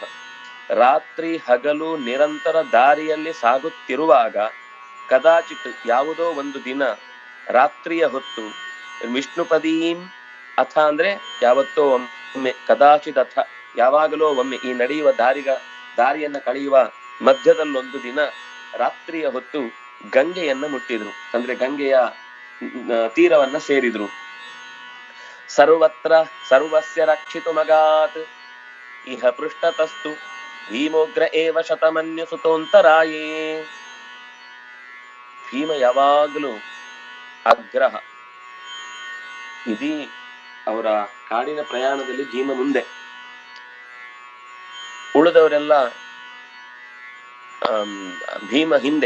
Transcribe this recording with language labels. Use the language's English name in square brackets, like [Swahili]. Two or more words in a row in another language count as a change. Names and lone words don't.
[Kannada] ರಾತ್ರಿ ಹಗಲು ನಿರಂತರ ದಾರಿಯಲ್ಲಿ ಸಾಗುತ್ತಿರುವಾಗ ಕದಾಚಿತ್ ಯಾವುದೋ ಒಂದು ದಿನ ರಾತ್ರಿಯ ಹೊತ್ತು [Sanskrit] ವಿಷ್ಣುಪದೀಂ ಅಥ [Kannada] ಅಂದ್ರೆ ಯಾವತ್ತೋ ಒಮ್ಮೆ, [Sanskrit] ಕದಾಚಿತ್ ಅಥ [Kannada] ಯಾವಾಗಲೋ ಒಮ್ಮೆ, ಈ ನಡೆಯುವ ದಾರಿಯನ್ನ ಕಳೆಯುವ ಮಧ್ಯದಲ್ಲೊಂದು ದಿನ ರಾತ್ರಿಯ ಹೊತ್ತು ಗಂಗೆಯನ್ನ ಮುಟ್ಟಿದ್ರು, ಅಂದ್ರೆ ಗಂಗೆಯ ತೀರವನ್ನ ಸೇರಿದ್ರು. [Sanskrit] ಸರ್ವತ್ರ ಸರ್ವಸ್ಯ ರಕ್ಷಿತುಮಗಾತ್ ಇಹ ಪೃಷ್ಠತಸ್ತು ಭೀಮೋಗ್ರ ಏವ ಶತಮನ್ಯು ಸುತೋಂತರಾಯೇ. [Kannada] ಭೀಮ ಯಾವಾಗಲೂ ಅಗ್ರಹ. ಇದೀ ಅವರ ಕಾಡಿನ ಪ್ರಯಾಣದಲ್ಲಿ ಭೀಮ ಮುಂದೆ, ಉಳಿದವರೆಲ್ಲ ಭೀಮ ಹಿಂದೆ.